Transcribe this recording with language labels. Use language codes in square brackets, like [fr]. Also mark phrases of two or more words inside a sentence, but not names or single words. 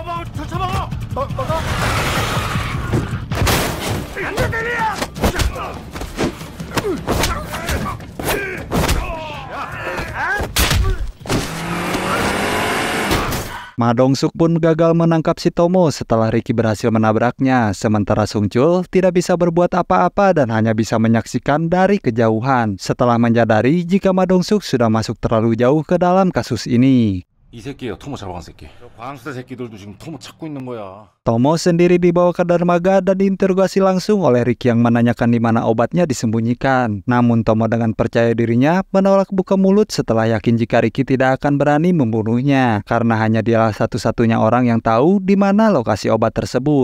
[id] Ma Dong-suk pun gagal menangkap si Tomo setelah Ricky berhasil menabraknya. Sementara Sung Chul tidak bisa berbuat apa-apa dan hanya bisa menyaksikan dari kejauhan setelah menyadari jika Ma Dong-suk sudah masuk terlalu jauh ke dalam kasus ini. [ko] 이 새끼예요, 토모 잡아간 새끼. 저 광수대 새끼들도 지금 토모 찾고 있는 거야. [id] Tomo sendiri dibawa ke dermaga dan diinterogasi langsung oleh Ricky yang menanyakan di mana obatnya disembunyikan. Namun Tomo dengan percaya dirinya menolak buka mulut setelah yakin jika Ricky tidak akan berani membunuhnya karena hanya dialah satu-satunya orang yang tahu di mana lokasi obat tersebut.